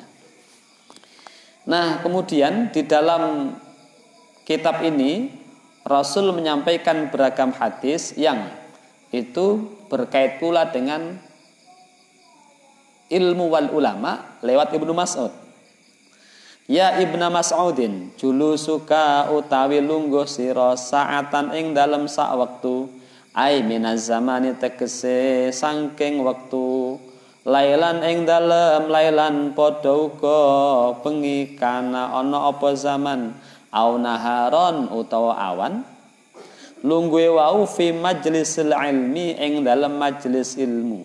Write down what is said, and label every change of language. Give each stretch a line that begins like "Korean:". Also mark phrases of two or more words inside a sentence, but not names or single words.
Indonesian: Nah, kemudian di dalam kitab ini Rasul menyampaikan beragam hadis yang itu berkait pula dengan
Arabic: ilmu wal ulama
Indonesian: lewat Ibnu Mas'ud.
Arabic: Ya Ibnu Mas'udin, julusuka
Javanese: utawi lungguh sira saatan ing dalem sak wektu,
Arabic: ai minaz zamani
Javanese: tegese saking wektu, lailan ing dalem lailan padha uga bengi kana ana apa zaman,
Arabic: au naharon
Javanese: utawa awan. Lungguhe wau
Arabic: fi majlisil ilmi
Javanese: ing dalem majelis ilmu.